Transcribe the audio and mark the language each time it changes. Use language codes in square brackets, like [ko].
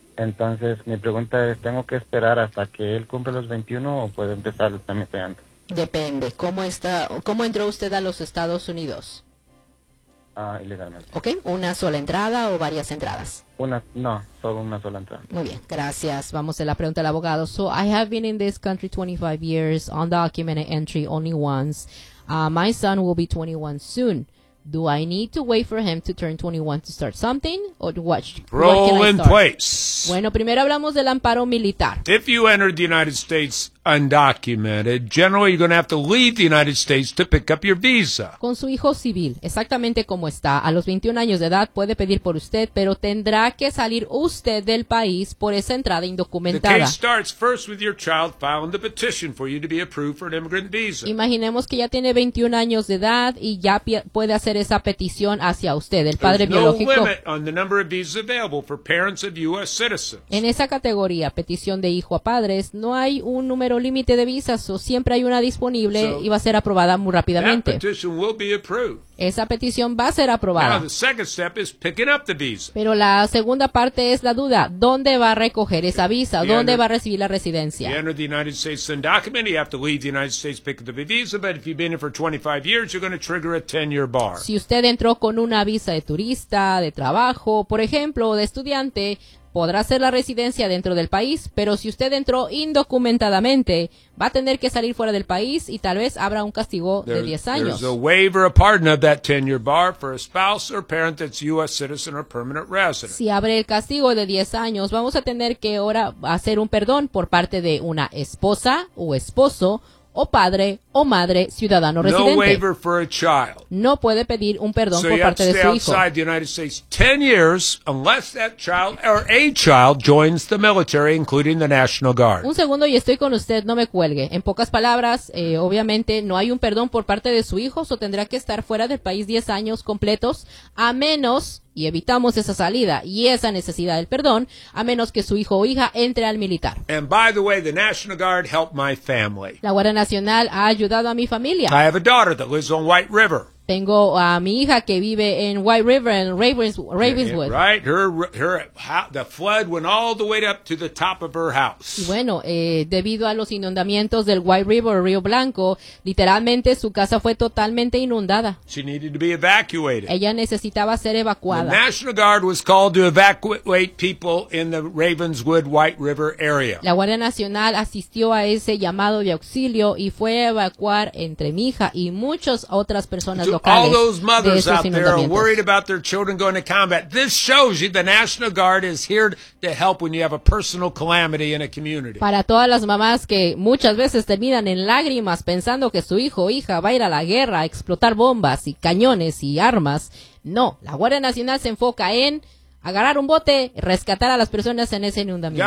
[es] Entonces, mi pregunta es, ¿tengo que esperar hasta que él cumpla los 21 o puede empezar también pegando? Depende. ¿Cómo entró usted a los Estados Unidos? Ilegalmente. Ok. ¿Una sola entrada o varias entradas? Solo una sola entrada. Muy bien. Gracias. Vamos a la pregunta del abogado. So, I have been in this country 25 years, undocumented entry only once. My son will be 21 soon. Do I need to wait for him to turn 21 to start something? Or what can I start? [en] Roll in place. [es] Bueno, primero hablamos del amparo militar. [en] If you entered the United States undocumented, generally you're going to have to leave the United States to pick up your visa. [es] Con su hijo civil, exactamente como está, a los 21 años de edad puede pedir por usted, pero tendrá que salir usted del país por esa entrada indocumentada. [en] The case starts first with your child filing the petition for you to be approved for an immigrant visa. [es] Imaginemos que ya tiene 21 años de edad y ya puede hacer esa petición hacia usted, el padre biológico. [en] There's no limit on the number of visas available for parents of U.S. citizens. [es] En esa categoría, petición de hijo a padres, no hay un número límite de visas, o siempre hay una disponible y va a ser aprobada muy rápidamente. Esa petición va a ser aprobada. [en] Now, the second step is picking up the visa. [es] Pero la segunda parte es la duda. ¿Dónde va a recoger esa visa? ¿Dónde va a recibir la residencia? [en] If you enter the United States undocumented, you have to leave the United States picking up the visa, but if you've been here for 25 years, you're going to trigger a 10-year bar. [es] Si usted entró con una visa de turista, de trabajo, por ejemplo, de estudiante, podrá hacer la residencia dentro del país, pero si usted entró indocumentadamente, va a tener que salir fuera del país y tal vez habrá un castigo de 10 años. [en] There's a waiver, a pardon of that 10-year bar for a spouse or parent that's U.S. citizen or permanent resident. [es] Si abre el castigo de 10 años, vamos a tener que ahora hacer un perdón por parte de una esposa o esposo o padre o madre ciudadano residente. [en] No waiver for a child. [es] No puede pedir un perdón [en] so [es] por parte de su hijo. [en] So you have to stay outside the United States 10 years unless that child or a child joins the military, including the National Guard. [es] Un segundo y estoy con usted, no me cuelgue. En pocas palabras, obviamente no hay un perdón por parte de su hijo, o tendrá que estar fuera del país 10 años completos, a menos, y evitamos esa salida y esa necesidad del perdón, a menos que su hijo o hija entre al militar. [en] And by the way, the National Guard helped my family. [es] La Guardia Nacional ha ayudado a mi familia. [en] I have a daughter that lives on White River. [es] Tengo a mi hija que vive en White River en Ravenswood. [en] Yeah, right, the flood went all the way up to the top of her house. [es] Y bueno, debido a los inundamientos del White River, Río Blanco, literalmente su casa fue totalmente inundada. [en] She needed to be evacuated. [es] Ella necesitaba ser evacuada. [en] The National Guard was called to evacuate people in the Ravenswood White River area. [es] La Guardia Nacional asistió a ese llamado de auxilio y fue a evacuar entre mi hija y muchas otras personas. [en] To [es] locales. [en] All those mothers out there are worried about their children going to combat. This shows you the National Guard is here to help when you have a personal calamity in a community. [es] Para todas las mamás que muchas veces terminan en lágrimas pensando que su hijo o hija va a ir a la guerra a explotar bombas y cañones y armas, no, la Guardia Nacional se enfoca en agarrar un bote, rescatar a las personas en ese inundamiento.